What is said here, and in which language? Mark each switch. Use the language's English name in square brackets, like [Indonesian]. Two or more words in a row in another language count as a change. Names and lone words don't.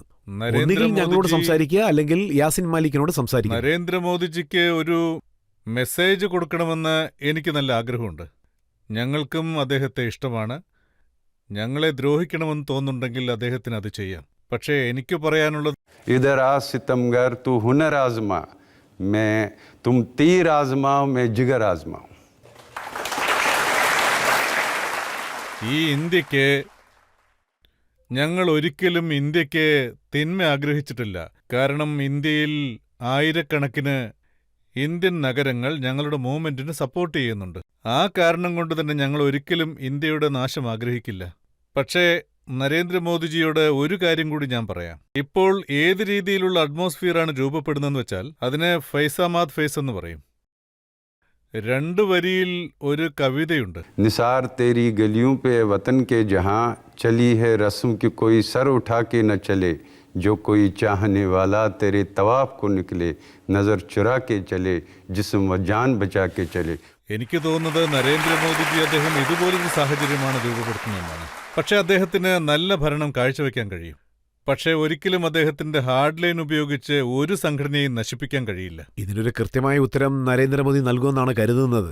[Malayalam] ഒന്നുകിൽ ഞങ്ങളോട് സംസാരിക്കുക, അല്ലെങ്കിൽ യാസിൻ മാലിക്കിനോട് സംസാരിക്കുക. നരേന്ദ്രമോദിജിക്ക് ഒരു മെസ്സേജ് കൊടുക്കണമെന്ന് എനിക്ക് നല്ല ആഗ്രഹമുണ്ട്. ഞങ്ങൾക്കും അദ്ദേഹത്തെ ഇഷ്ടമാണ്. ഞങ്ങളെ ദ്രോഹിക്കണമെന്ന് തോന്നുന്നുണ്ടെങ്കിൽ അദ്ദേഹത്തിന് അത് ചെയ്യാം. പക്ഷേ എനിക്ക് പറയാനുള്ളത്, [Urdu] ادھر آ ستمگر تو ہنر آزما، میں تم تیر آزماؤ، میں جگر آزماؤں. [Malayalam] ഈ ഇന്ത്യക്ക്, ഞങ്ങൾ ഒരിക്കലും ഇന്ത്യക്ക് തിന്മ ആഗ്രഹിച്ചിട്ടില്ല. കാരണം ഇന്ത്യയിൽ ആയിരക്കണക്കിന് ഇന്ത്യൻ നഗരങ്ങൾ ഞങ്ങളുടെ മൂവ്മെന്റിന് സപ്പോർട്ട് ചെയ്യുന്നുണ്ട്. ആ കാരണം കൊണ്ട് തന്നെ ഞങ്ങൾ ഒരിക്കലും ഇന്ത്യയുടെ നാശം ആഗ്രഹിക്കില്ല. പക്ഷേ നരേന്ദ്രമോദിജിയോട് ഒരു കാര്യം കൂടി ഞാൻ പറയാം. ഇപ്പോൾ ഏത് രീതിയിലുള്ള അറ്റ്മോസ്ഫിയറാണ് രൂപപ്പെടുന്നതെന്ന് വെച്ചാൽ അതിനെ ഫൈസാമാദ് ഫേസ് എന്ന് പറയും. 2 വരിയിൽ ഒരു കവിതയുണ്ട്. [Urdu] نثار تیری گلیوں پہ وطن کے جہاں چلی ہے رسم کہ کوئی سر اٹھا کے نہ چلے، جو کوئی چاہنے والا تیرے طواف کو نکلے، نظر چرا کے چلے، جسم و جان بچا کے چلے. [Malayalam] എനിക്ക് തോന്നുന്നത് നരേന്ദ്രമോദിജി അദ്ദേഹം ഇതുപോലൊരു സാഹചര്യമാണ് രൂപപ്പെടുത്തുന്നതെന്നാണ്. പക്ഷേ അദ്ദേഹത്തിന് നല്ല ഭരണം കാഴ്ചവെക്കാൻ കഴിയും. പക്ഷേ ഒരിക്കലും അദ്ദേഹത്തിന്റെ ഹാർഡ് ലൈൻ ഉപയോഗിച്ച് ഒരു സംഘടനയും നശിപ്പിക്കാൻ കഴിയില്ല. ഇതിനൊരു കൃത്യമായ ഉത്തരം നരേന്ദ്രമോദി നൽകുമെന്നാണ് കരുതുന്നത്.